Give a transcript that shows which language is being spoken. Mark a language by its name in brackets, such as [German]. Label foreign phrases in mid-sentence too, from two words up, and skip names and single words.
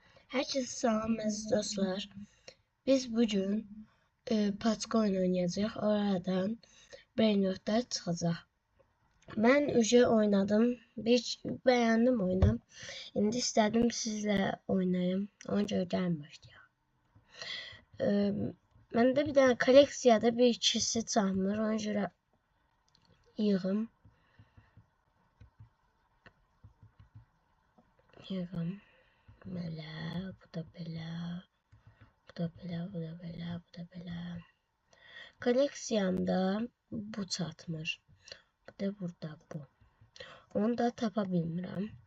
[Azerbaijani] Herkese selam aziz dostlar. Biz bugün Patcoin oynayacağıq. Oradan Brainrot'da çıxacaq. [Turkish] Ben üce oynadım. Beğendim oyunu. [Azerbaijani] İndi istedim sizle oynayayım. Ona göre gəlin başlayaq. Məndə [Turkish] bir tane [Azerbaijani] kolleksiyada bir ikisi çalmır. Ona göre yığım. Belə, bu da belə. Bu da belə, bu da belə, bu da belə. Koleksiyamda bu çatmır. Bir de burada bu. Onu da tapa bilmirəm.